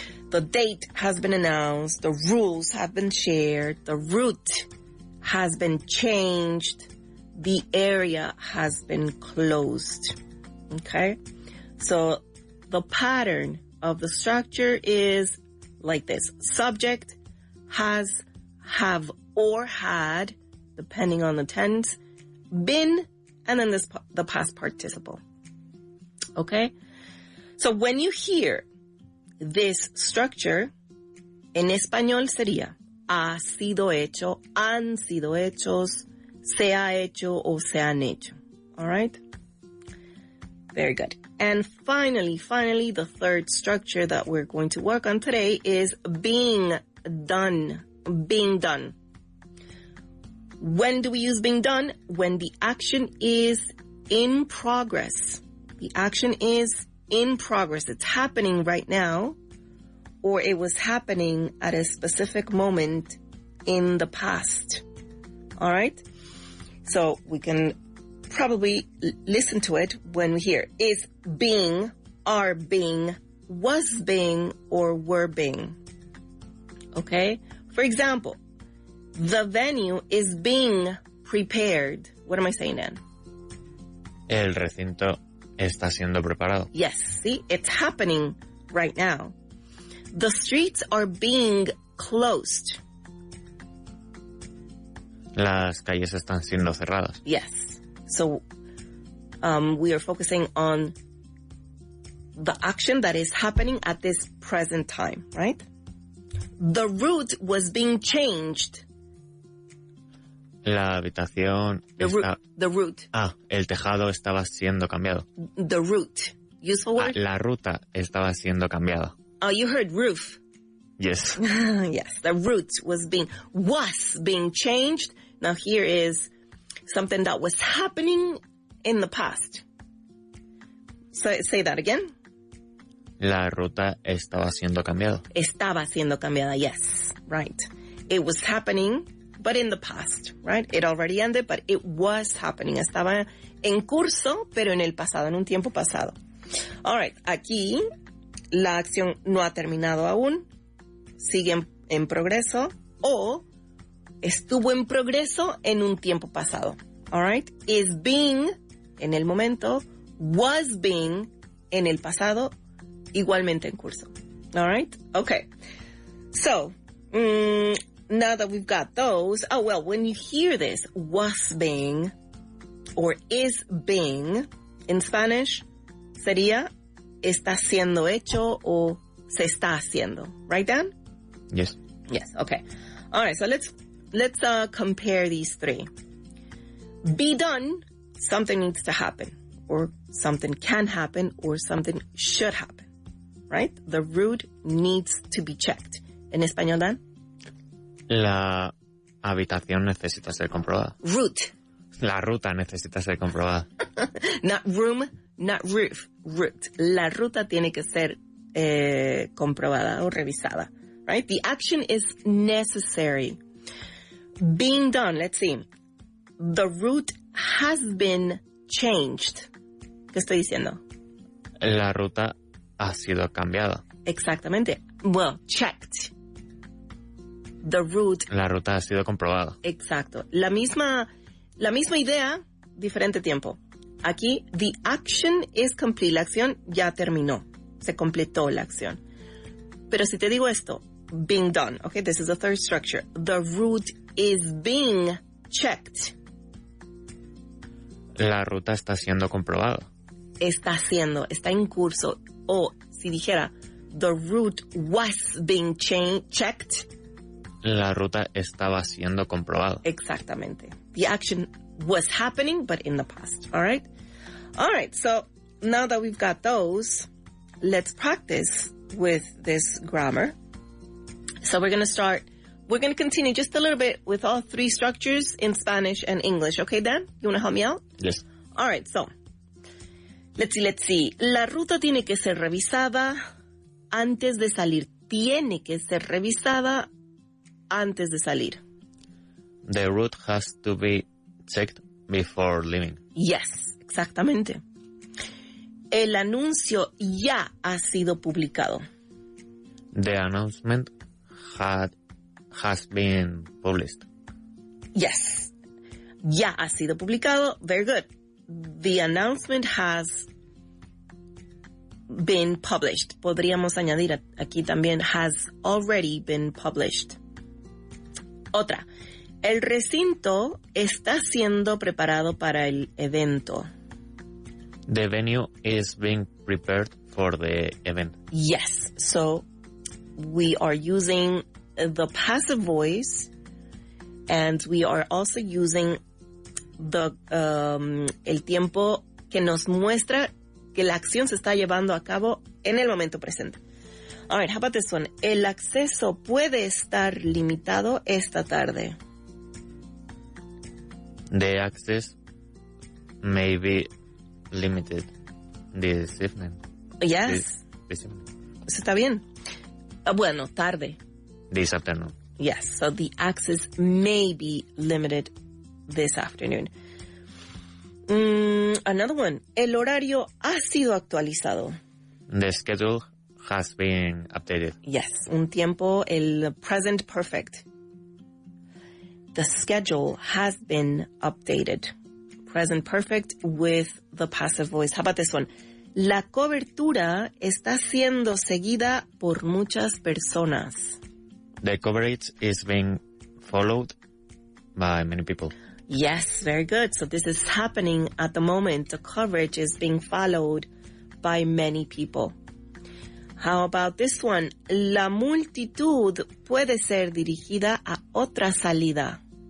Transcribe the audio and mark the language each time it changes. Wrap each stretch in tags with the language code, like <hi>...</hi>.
<en>The date has been announced, the rules have been shared, the route has been changed, the area has been closed. Okay? So the pattern of the structure is like this. Subject, has, have, or had, depending on the tense, been, and then the past participle. Okay? So when you hear this structure,</en> <es>en español sería ha sido hecho, han sido hechos, se ha hecho o se han hecho.</es> <en>All right? Very good. And finally, the third structure that we're going to work on today is being done. Being done. When do we use being done? When the action is in progress. The action is in progress. It's happening right now, or it was happening at a specific moment in the past. All right? So we can probably listen to it when we hear is being, are being, was being, or were being. Okay? For example, the venue is being prepared. What am I saying, Dan?</en> <es>El recinto está siendo preparado.</es> <en>Yes, see, it's happening right now. The streets are being closed.</en> <es>Las calles están siendo cerradas.</es> <en>Yes. So we are focusing on the action that is happening at this present time, right? The route was being changed.</en> <es>La habitación...</es> <en>The route.</en> <es>El tejado estaba siendo cambiado.</es> <en>The route. Useful word?</en> <es>La ruta estaba siendo cambiada.</es> <en>Oh, you heard roof. Yes. Yes, the route was being changed. Now here is something that was happening in the past. So, say that again.</en> <es>La ruta estaba siendo cambiada. Estaba siendo cambiada,</es> <en>yes, right. It was happening, but in the past, right? It already ended, but it was happening.</en> <es>Estaba en curso, pero en el pasado, en un tiempo pasado.</es> <en>All right,</en> <es>aquí la acción no ha terminado aún, sigue en progreso, o estuvo en progreso en un tiempo pasado.</es> <en>All right, is being</en> <es>en el momento,</es> <en>was being</en> <es>en el pasado, igualmente en curso.</es> <en>All right? Okay. So, now that we've got those, when you hear this, was being or is being, in Spanish,</en> <es>sería está siendo hecho o se está haciendo.</es> <en>Right, Dan? Yes. Yes, okay. All right, so let's compare these three. Be done, something needs to happen, or something can happen, or something should happen. Right? The route needs to be checked.</en> <es>¿En español, Dan? La habitación necesita ser comprobada.</es> <en>Route.</en> <es>La ruta necesita ser comprobada.</es> <en>Not room, not roof. Route.</en> <es>La ruta tiene que ser comprobada o revisada.</es> <en>Right? The action is necessary. Being done, let's see. The route has been changed.</en> <es>¿Qué estoy diciendo? La ruta ha sido cambiada. Exactamente.</es> <en>Well, checked. The route.</en> <es>La ruta ha sido comprobada. Exacto. La misma idea, diferente tiempo. Aquí,</es> <en>the action is complete.</en> <es>La acción ya terminó. Se completó la acción. Pero si te digo esto,</es> <en>being done, okay, this is the third structure. The route is being checked.</en> <es>La ruta está siendo comprobada. Está en curso. O si dijera,</es> <en>the route was being checked.</en> <es>La ruta estaba siendo comprobada. Exactamente.</es> <en>The action was happening, but in the past. All right? All right, so now that we've got those, let's practice with this grammar. So we're going to continue just a little bit with all three structures in Spanish and English. Okay, Dan? You want to help me out? Yes. All right, so let's see.</en> <es>La ruta tiene que ser revisada antes de salir. Tiene que ser revisada antes de salir.</es> <en>The route has to be checked before leaving. Yes,</en> <es>exactamente. El anuncio ya ha sido publicado.</es> <en>The announcement has been published. Yes.</en> <es>Ya ha sido publicado.</es> <en>Very good. The announcement has been published.</en> <es>Podríamos añadir aquí también</es> <en>has already been published.</en> <es>Otra. El recinto está siendo preparado para el evento.</es> <en>The venue is being prepared for the event. Yes. So we are using the passive voice, and we are also using</en> <es>el tiempo que nos muestra que la acción se está llevando a cabo en el momento presente.</es> <en>All right, how about this one?</en> <es>El acceso puede estar limitado esta tarde.</es> <en>The access may be limited this evening. Yes. This evening.</en> <es>Eso está bien. Bueno, tarde.</es> <en>This afternoon. Yes, so the access may be limited this afternoon. Another one.</en> <es>El horario ha sido actualizado.</es> <en>The schedule has been updated. Yes,</en> <es>un tiempo, el</es> <en>present perfect. The schedule has been updated. Present perfect with the passive voice. How about this one?</en> <es>La cobertura está siendo seguida por muchas personas.</es> <en>The coverage is being followed by many people. Yes, very good. So this is happening at the moment. The coverage is being followed by many people. How about this one?</en> <es>La multitud puede ser dirigida a otra salida.</es>